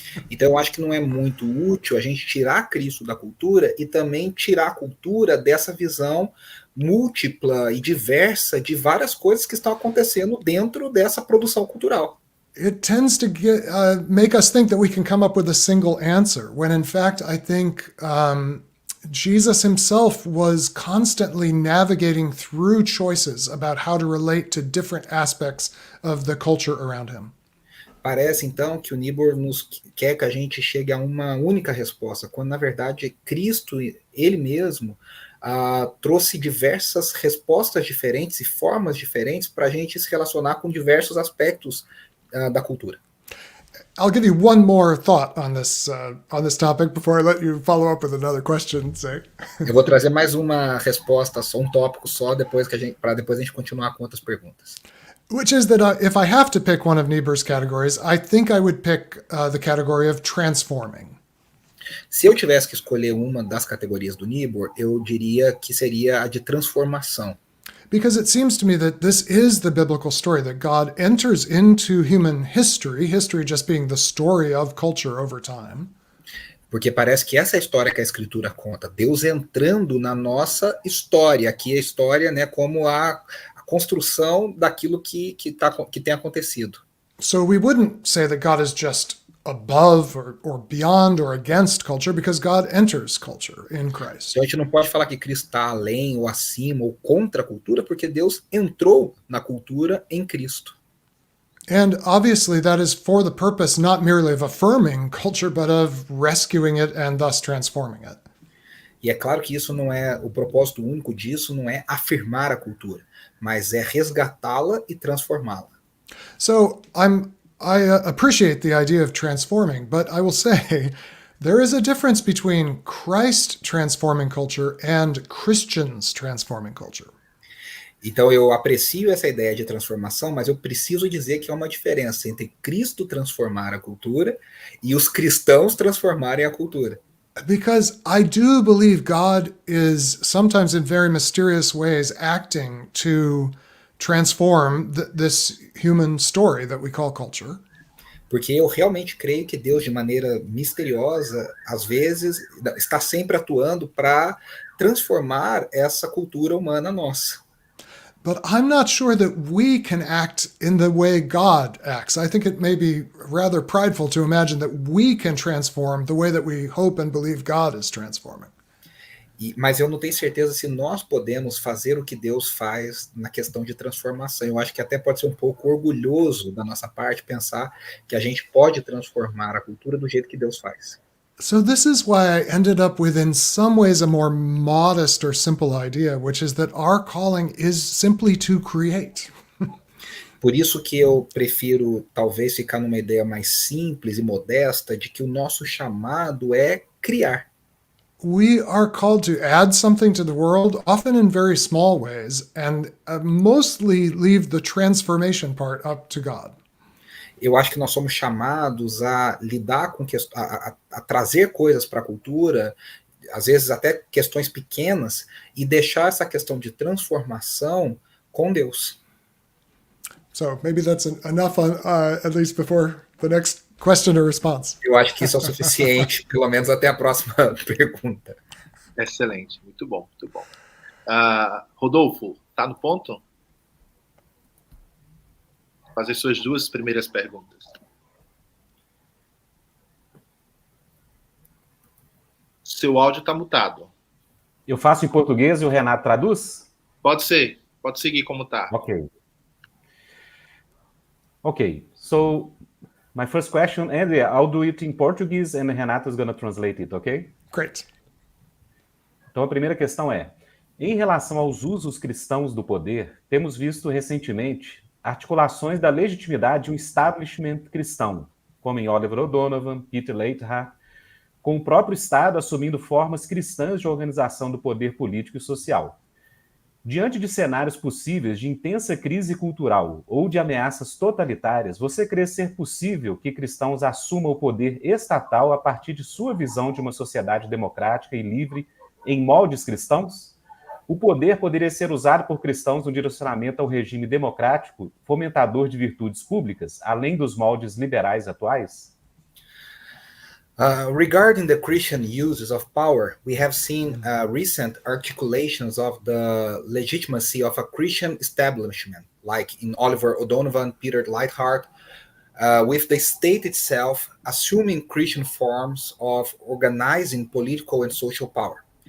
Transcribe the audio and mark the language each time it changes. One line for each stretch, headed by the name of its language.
Portuguese: Então eu acho que não é muito útil a gente tirar Cristo da cultura e também tirar a cultura dessa visão múltipla e diversa de várias coisas que estão acontecendo dentro dessa produção cultural.
English: It tends to make us think that we can come up with a single answer, when in fact I think Jesus himself was constantly navigating through choices about how to relate to different aspects of the culture around him.
Portuguese: Parece, então, que o Niebuhr nos quer que a gente chegue a uma única resposta, quando, na verdade, Cristo, ele mesmo, trouxe diversas respostas diferentes e formas diferentes para a gente se relacionar com diversos aspectos da cultura.
English: I'll give you one more thought on this topic before I let you follow up with another question. Say.
Portuguese: Eu vou trazer mais uma resposta só, um tópico só, para depois a gente continuar com outras perguntas.
English: Which is that if I have to pick one of Niebuhr's categories, I think I would pick the category of transforming.
Portuguese: Se eu tivesse que escolher uma das categorias do Niebuhr, eu diria que seria a de transformação.
English: Because it seems to me that this is the biblical story, that God enters into human history just being the story of culture over time.
Portuguese: Porque parece que essa é a história que a Escritura conta, Deus entrando na nossa história, aqui a história, né, como a construção daquilo que tem acontecido.
English: So we wouldn't say that God is just above or beyond or against culture, because God enters culture in Christ.
Portuguese: Então a gente não pode falar que Cristo está além ou acima ou contra a cultura, porque Deus entrou na cultura em Cristo.
English: And obviously that is for the purpose not merely of affirming culture, but of rescuing it and thus transforming it.
Portuguese: E é claro que isso não é, o propósito único disso não é afirmar a cultura, mas é resgatá-la e transformá-la.
English: So I'm I appreciate the idea of transforming, but I will say there is a difference between Christ transforming culture and Christians transforming culture.
Portuguese: Então eu aprecio essa ideia de transformação, mas eu preciso dizer que há uma diferença entre Cristo transformar a cultura e os cristãos transformarem a cultura.
English: Because I do believe God is sometimes in very mysterious ways acting to transform this human story that we call culture.
Portuguese: Porque eu realmente creio que Deus, de maneira misteriosa, às vezes, está sempre atuando para transformar essa cultura humana nossa.
English: But I'm not sure that we can act in the way God acts. I think it may be rather prideful to imagine that we can transform the way that we hope and believe God is transforming.
Portuguese: Mas eu não tenho certeza se nós podemos fazer o que Deus faz na questão de transformação. Eu acho que até pode ser um pouco orgulhoso da nossa parte pensar que a gente pode transformar a cultura do jeito que Deus faz.
English: So this is why I ended up with, in some ways, a more modest or simple idea, which is that our calling is simply to create.
Portuguese: Por isso que eu prefiro talvez ficar numa ideia mais simples e modesta de que o nosso chamado é criar.
English: We are called to add something to the world, often in very small ways, and mostly leave the transformation part up to God.
Portuguese: Eu acho que nós somos chamados a lidar com a trazer coisas para a cultura, às vezes até questões pequenas, e deixar essa questão de transformação com Deus.
English: So maybe that's enough on, at least before the next question or response.
Portuguese: Eu acho que isso é o suficiente, pelo menos até a próxima pergunta. Excelente, muito bom, muito bom. Rodolfo, tá no ponto? Fazer suas duas primeiras perguntas. Seu áudio está mutado. Eu faço em português e o Renato traduz? Pode ser, pode seguir como está.
English: Okay, so my first question, Andre, I'll do it in Portuguese and Renato is going to translate it, okay? Great.
Portuguese: Então a primeira questão é, em relação aos usos cristãos do poder, temos visto recentemente articulações da legitimidade de um establishment cristão, como em Oliver O'Donovan, Peter Leithart, com o próprio Estado assumindo formas cristãs de organização do poder político e social. Diante de cenários possíveis de intensa crise cultural ou de ameaças totalitárias, você crê ser possível que cristãos assumam o poder estatal a partir de sua visão de uma sociedade democrática e livre em moldes cristãos? O poder poderia ser usado por cristãos no direcionamento ao regime democrático, fomentador de virtudes públicas, além dos moldes liberais atuais?
English: Regarding the Christian uses of power, we have seen recent articulations of the legitimacy of a Christian establishment, like in Oliver O'Donovan, Peter Leithart, with the state itself assuming Christian forms of organizing political and social power.